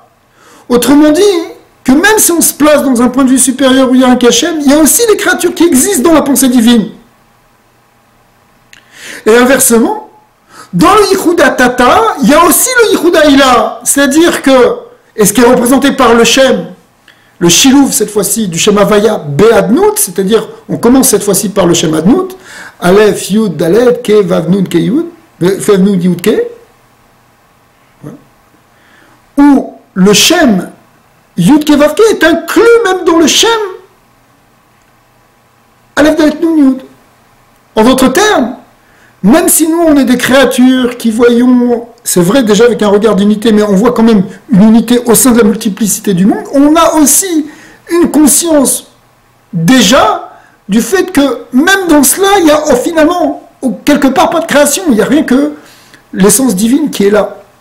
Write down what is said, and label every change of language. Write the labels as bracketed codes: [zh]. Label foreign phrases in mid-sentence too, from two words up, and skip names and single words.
[fr] Autrement dit, que même si on se place dans un point de vue supérieur où il y a un Kachem, il y a aussi des créatures qui existent dans la pensée divine. Et inversement, dans le [he] יחוד תתאה, [fr] il y a aussi le [he] יחוד עילאה. [fr] C'est-à-dire que, et ce qui est représenté par le Shem, le Shilouv cette fois-ci du [he] שם הויה באדנות, [fr] c'est-à-dire on commence cette fois-ci par le [he] שם אדנות, אלף יוד דלת קי ואו נון קי יוד ואו נון יוד, [fr] Ke, où le [he] שם יוד קי ואו קי [fr] est inclus même dans le [he] שם אלף דלת נון יוד. [fr] En d'autres termes, même si nous on est des créatures qui voyons, c'est vrai déjà avec un regard d'unité, mais on voit quand même une unité au sein de la multiplicité du monde, on a aussi une conscience déjà du fait que même dans cela, il y a finalement quelque part pas de création, il n'y a rien que l'essence divine qui est là.